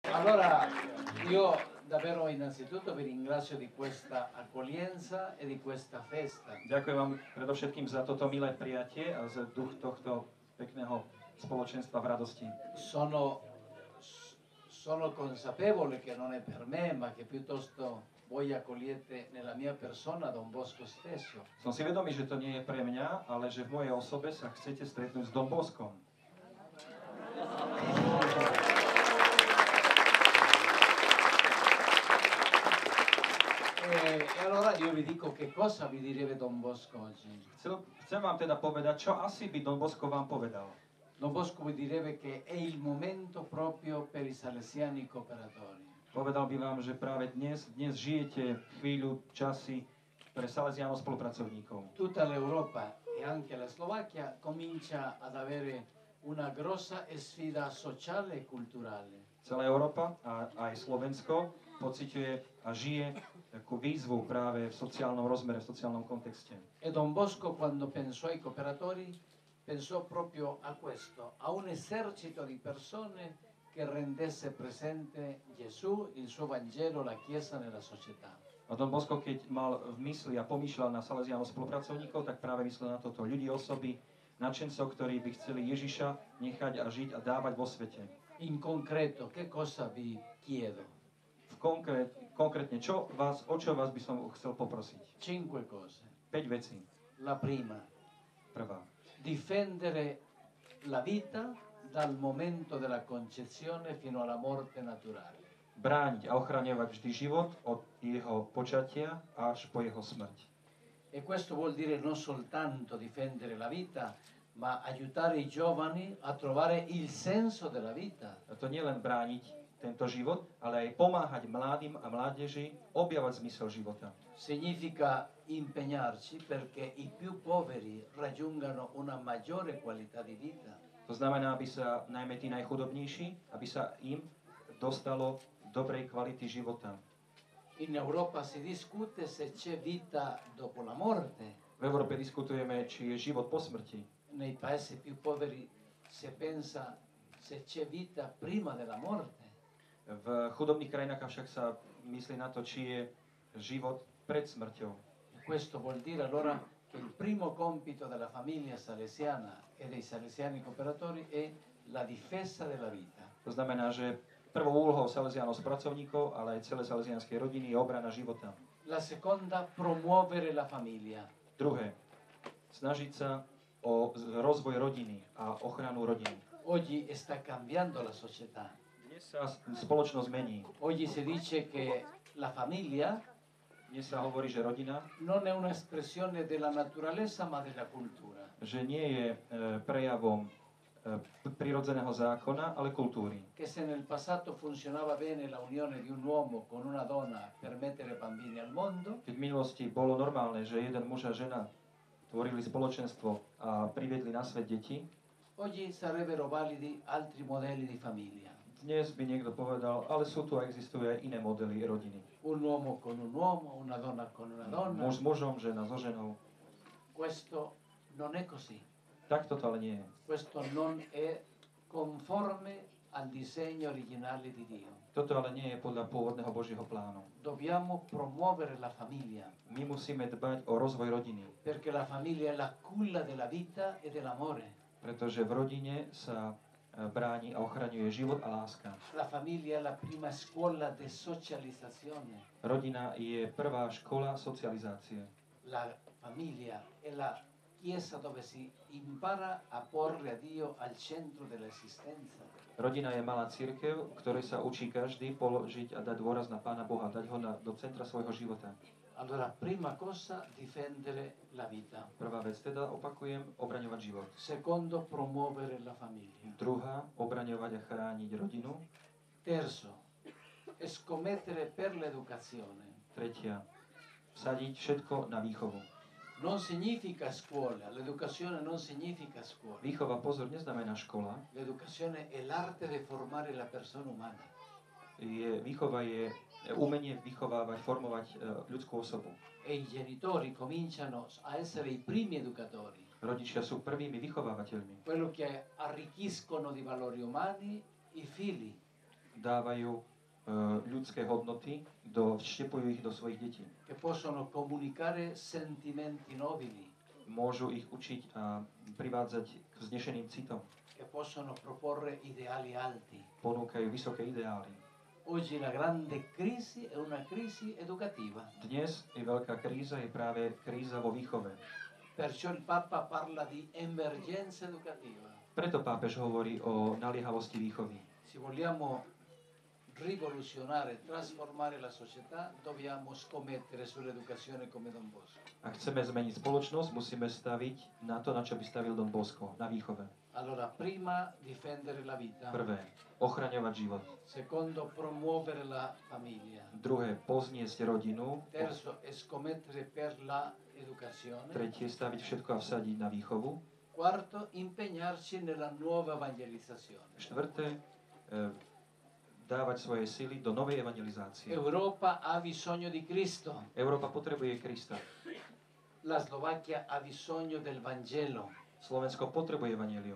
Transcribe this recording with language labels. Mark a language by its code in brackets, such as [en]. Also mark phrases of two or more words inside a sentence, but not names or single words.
[it] Allora, io davvero innanzitutto vi ringrazio di questa accoglienza e di questa festa. [sk] Ďakujem vám predovšetkým za toto milé prijatie a za duch tohto pekného spoločenstva v radosti. [it] Sono consapevole che non è per me, ma che piuttosto voi accogliete nella mia persona Don Bosco stesso. [sk] Som si vedomý, že to nie je pre mňa, ale že v mojej osobe sa chcete stretnúť s Don Boskom. [it] E allora io vi dico che cosa vi direbbe Don Bosco oggi. [sk] Chcem vám teda povedať, čo asi by Don Bosco vám povedal. [it] Don Bosco vi direbbe che è il momento proprio per i salesiani cooperatori. [sk] Povedal by vám, že práve dnes žijete chvíľu, časy pre Salesiánov spolupracovníkov. [it] Tutta l'Europa e anche la Slovacchia comincia ad avere una grossa sfida sociale e culturale. [sk] Celá Európa a aj Slovensko pociťuje a žije takú výzvu práve v sociálnom rozmere, v sociálnom kontexte. [it] E Don Bosco quando pensò ai cooperatori pensò proprio a questo, a un esercito di persone che rendesse presente Gesù, il suo Vangelo, la Chiesa nella società. [sk] A Don Bosco, keď mal v mysli a pomýšľal na Salesiánov spolupracovníkov, tak práve myslel na toto ľudí, osoby, nadšencov, ktorí by chceli Ježiša nechať a žiť a dávať vo svete. [it] In concreto, che cosa vi chiedo? [sk] Konkrétne, o čo vás by som chcel poprosiť? [it] 5 cose. [sk] 5 vecí. [it] La prima. [sk] Prvá. [it] Difendere la vita dal momento della concezione fino alla morte naturale. [sk] Brániť a ochraňovať vždy život od jeho počatia až po jeho smrť. [it] E questo vuol dire non soltanto difendere la vita, ma aiutare i giovani a trovare il senso della vita. [sk] A to nie len brániť tento život, ale aj pomáhať mladým a mládeži objavať zmysel života. [it] Significa impegnarci perché i più poveri raggiungano una maggiore qualità di vita. [sk] To znamená, aby sa najmä tí najchudobnejší, aby sa im dostalo dobrej kvality života. [it] In Europa si discute se c'è vita dopo la morte. [sk] V Európe diskutujeme, či je život po smrti. [it] Nei paesi più poveri si pensa se c'è vita prima della morte. [sk] V chudobných krajinách však sa myslí na to, či je život pred smrťou. [it] Questo vuol dire allora che il primo compito della famiglia salesiana e dei salesiani cooperatori è la difesa della vita. [sk] To znamená, že prvou úlohou Salesiánov pracovníkov, ale aj celej salesianskej rodiny je obrana života. [it] La seconda, promuovere la famiglia. [sk] Druhé, snažiť sa o rozvoj rodiny a ochranu rodiny. [it] Oggi sta cambiando la società. [sk] Dnes sa spoločnosť mení. [it] Oggi si dice che la famiglia [sk] Dnes sa hovorí, že rodina [it] non è un'espressione della naturalezza ma della cultura. [sk] Že nie je prejavom prirodzeného zákona, ale kultúry. [it] Che se nel passato funzionava bene la unione di un uomo con una donna per mettere bambini al mondo, [sk] Keď v minulosti bolo normálne, že jeden muž a žena tvorili spoločenstvo a priviedli na svet deti, [it] oggi sarebbero validi altri modelli di famiglia. [sk] dnes by niekto povedal, ale existujú aj iné modely rodiny. [it] Un uomo con un uomo, una donna con una donna. [sk] Muž s mužom, žena so ženou. [it] Questo non è così. [sk] Takto to ale nie je. [it] Questo non è conforme al disegno originale di Dio. [sk] Toto ale nie je podľa pôvodného Božieho plánu. [it] Dobbiamo promuovere la famiglia. [sk] My musíme dbať o rozvoj rodiny. [it] Perché la famiglia è la culla della vita e dell'amore. [sk] Pretože v rodine sa bráni a ochraňuje život a láska. [it] La famiglia è la prima scuola di socializzazione. [sk] Rodina je prvá škola socializácie. [it] La famiglia è la chiesa dove si impara a porre a Dio al centro dell'esistenza. [sk] Rodina je malá cirkev, ktorej sa učí každý položiť a dať dôraz na Pána Boha, dať ho do centra svojho života. [it] Allora, prima cosa, difendere la vita. [sk] Prvá vec teda, opakujem, obraňovať život. [it] Secondo, promuovere la famiglia. [sk] Druhá, obraňovať a chrániť rodinu. [it] Terzo, scommettere per l'educazione. [sk] Tretia, vsadiť všetko na výchovu. [it] Non significa scuola, l'educazione non significa scuola. [sk] Výchova, pozor, neznamená škola. [it] L'educazione è l'arte di formare la persona umana. [sk] Výchova je umenie vychovávať, formovať ľudskú osobu. [it] E i genitori cominciano a essere i primi educatori. [sk] Rodičia sú prvými vychovávateľmi. [it] Quello che arricchiscono di valori umani i figli. [sk] dávajú ľudské hodnoty, vštepujú ich do svojich detí. [it] che possono comunicare sentimenti nobili, [sk] Môžu ich učiť a privádzať k vznešeným citom. [it] che possono proporre ideali alti. [sk] Ponúkajú vysoké ideály. [it] Oggi la grande crisi è una crisi educativa. [sk] Dnes je veľká kríza, je práve kríza vo výchove. [it] Perciò il Papa parla di emergenza educativa. [sk] Preto pápež hovorí o naliehavosti výchovy. [it] Se vogliamo rivoluzionare, trasformare la società, dobbiamo scommettere sull'educazione come Don Bosco. [sk] Ak chceme zmeniť spoločnosť, musíme staviť na to, na čo by stavil Don Bosco, na výchove. [it] Allora, prima difendere la vita. [sk] Prvé, ochraňovať život. [it] Secondo, promuovere la famiglia. [sk] Druhé, pozniesť rodinu. [it] Terzo, scommettere per la educazione. [sk] Tretie, staviť všetko a vsadiť na výchovu. [it] Quarto, impegnarci nella nuova evangelizzazione. [sk] Štvrté, dávať svoje sily do novej evangelizácie. [it] Europa ha bisogno di Cristo. [sk] Európa potrebuje Krista. [it] La Slovacchia ha bisogno del Vangelo. [sk] Slovensko potrebuje evanjelium.